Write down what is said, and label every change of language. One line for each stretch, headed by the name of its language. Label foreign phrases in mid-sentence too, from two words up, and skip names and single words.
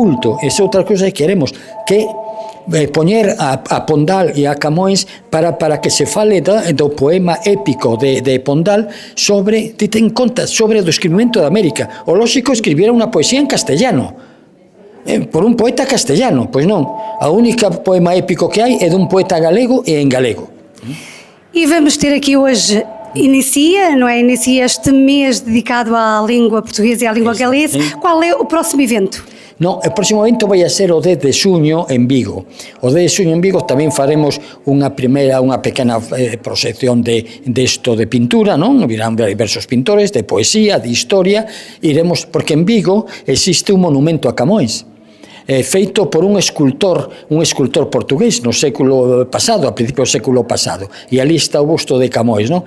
Galician: Esa outra cousa que queremos, que poñer a Pondal e a Camões para que se fale do poema épico de Pondal sobre, ten conta, sobre o descubrimento de América. O lógico escribira unha poesía en castellano, por un poeta castellano. Pois non, a única poema épico que hai é dun poeta galego e en galego.
Portuguese: E vamos ter aqui hoje, inicia este mês dedicado à língua portuguesa e à língua galesa. Qual é o próximo evento?
Galician: No, o próximo evento vai a ser o 10 de xuño en Vigo. O 10 de xuño en Vigo tamén faremos unha pequena proxección de pintura, non? Virán diversos pintores, de poesía, de historia. Iremos, porque en Vigo existe un monumento a Camões, feito por un escultor portugués no século pasado, a principios do século pasado, e ali está o busto de Camões, non?